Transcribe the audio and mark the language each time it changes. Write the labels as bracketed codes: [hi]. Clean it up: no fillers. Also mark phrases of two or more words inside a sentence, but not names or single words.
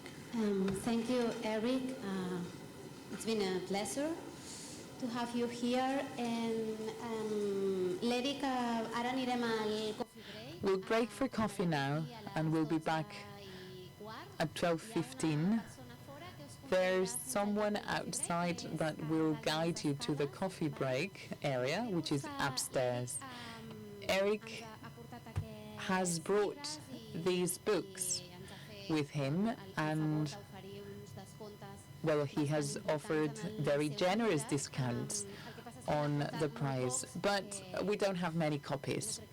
[en] Thank you, Eric. It's been a pleasure to have you here. [ca] L'Eric, ara anirem al [en] coffee break. We'll break for coffee now, and we'll be back at 12:15. There's someone outside that will guide you to the coffee break area, which is upstairs. Eric has brought these books with him, and well, he has offered very generous discounts on the price, but we don't have many copies.